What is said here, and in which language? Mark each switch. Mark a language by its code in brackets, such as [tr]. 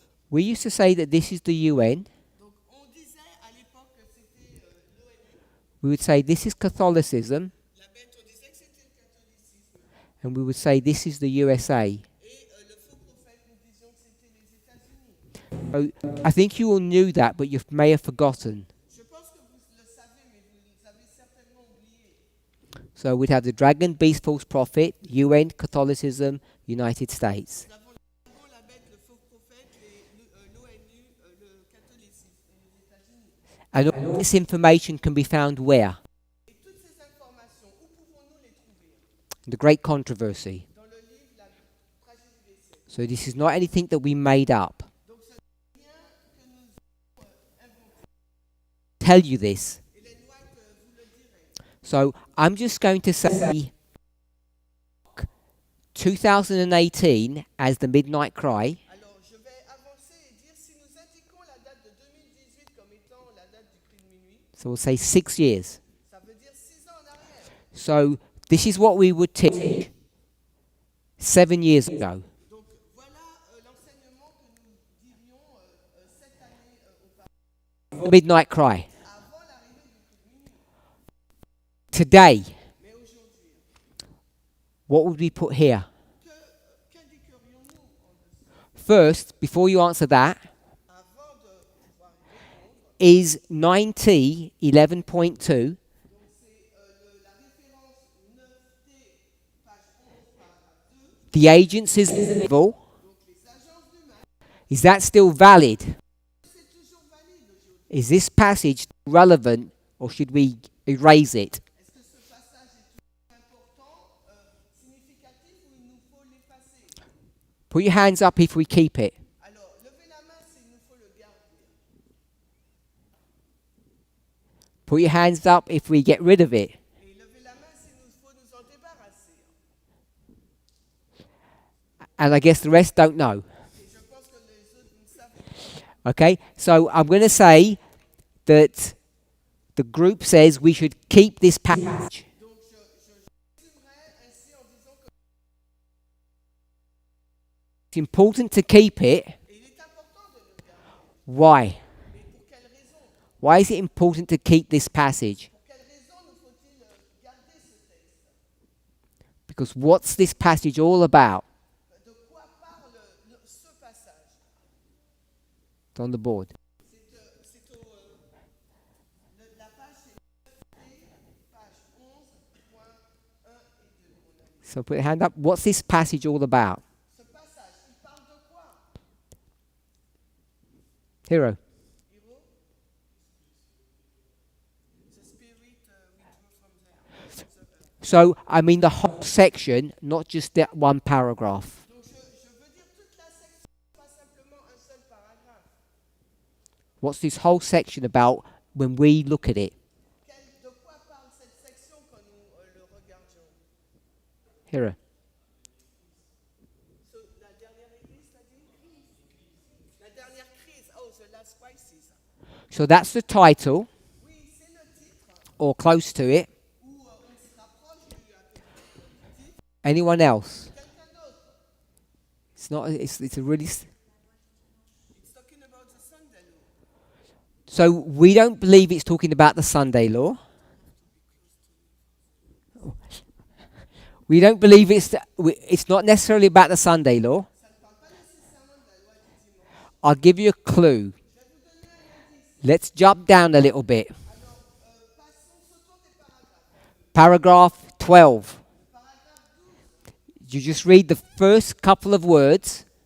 [en] We used to say that this is the UN. [fr] Donc, on disait à l'époque que c'était l'ONU. [en] We would say this is Catholicism, [fr] La bête, on disait que c'était le catholicisme. [en] and we would say this is the USA. [fr] Et le faux prophète, nous disions que c'était les États-Unis. [en] So I think you all knew that, but you may have forgotten. [fr] Je pense que vous le savez, mais vous avez certainement oublié. [en] So we'd have the dragon, beast, false prophet, UN, Catholicism, United States. [fr] Nous avons le dragon, la bête, le faux prophète, l'ONU, le catholicisme et les États-Unis. [en] And all this information can be found where? [fr] Et toutes ces informations, où pouvons-nous les trouver? [en] The Great Controversy. [fr] Dans le livre La tragédie des siècles. [en] So this is not anything that we made up. [fr] Donc ce n'est rien que nous avons inventé. [en] Tell you this. [fr] Et les lois que vous le direz. [en] So I'm just going to say 2018 as the midnight cry. [fr] Alors je vais avancer et dire si nous indiquons la date de 2018 comme étant la date du cri de minuit, [en] So we'll say 6 years. [fr] ça veut dire 6 ans en arrière. [en] So this is what we would teach 7 years ago. [fr] Donc voilà l'enseignement que nous dirions cette année auparavant, [en] Midnight cry. [fr] avant l'arrivée du cri de minuit. [en] Today, [fr] Mais aujourd'hui, [en] what would we put here? [fr] qu'indiquerions-nous en dessous? [en] First, before you answer that, [fr] Avant de pouvoir y répondre, [en] is 9T 11.2 [fr] donc c'est la référence 9T, page 11, paragraphe 2, [en] the agencies of evil? [fr] donc les agences du mal. [en] Is that still valid? [fr] C'est toujours valide aujourd'hui. [en] Is this passage relevant or should we erase it? [fr] Est-ce que ce passage est toujours important, significatif ou il nous faut l'effacer? [en] Put your hands up if we keep it. [fr] Alors, levez la main s'il nous faut le garder. [en] Put your hands up if we get rid of it. [fr] Et levez la main s'il nous faut nous en débarrasser. [en] And I guess the rest don't know. [fr] Et je pense que les autres ne savent pas. [en] Okay, so I'm going to say that the group says we should keep this passage. [fr] Donc, je résumerai ainsi en disant que [en] It's important to keep it. [fr] il est important de le garder. [en] Why? [fr] Mais pour quelle raison? [en] Why is it important to keep this passage? [fr] Pour quelle raison nous faut-il [en] Because what's this passage all about? [fr] De quoi parle ce passage? [en] It's on the board. [fr] C'est la page, c'est page 11.1 et 2. [en] So put your hand up. What's this passage all about? [fr] Ce passage, il parle de quoi? [en] Hero. Hero? The spirit withdrew from the So, I mean the whole section, not just that one paragraph. [fr] Donc je veux dire toute la section, pas simplement un seul paragraphe. [en] What's this whole section about when we look at it? [fr] De quoi parle cette section quand nous le regardions? [en] Hero. [fr] So, la dernière église, t'as dit? La dernière crise. [en] Oh, the last crisis. So that's the title, [fr] Oui, c'est le titre [en] or close to it. [fr] où on se rapproche du titre. [en] Anyone else? [fr] Quelqu'un d'autre? [en] It's not. It's a really. It's talking about the Sunday law. So we don't believe it's talking about the Sunday law. We don't believe it's not necessarily about the Sunday law. [fr] Ça ne parle pas nécessairement de la loi du dimanche. [en] I'll give you a clue. [fr] Je vais vous donner un indice. [en] Let's jump down a little bit. [fr] Alors, passons, sautons des paragraphes. [en] Paragraph 12. [fr] Paragraphe 12. [en] You just read the first couple of words,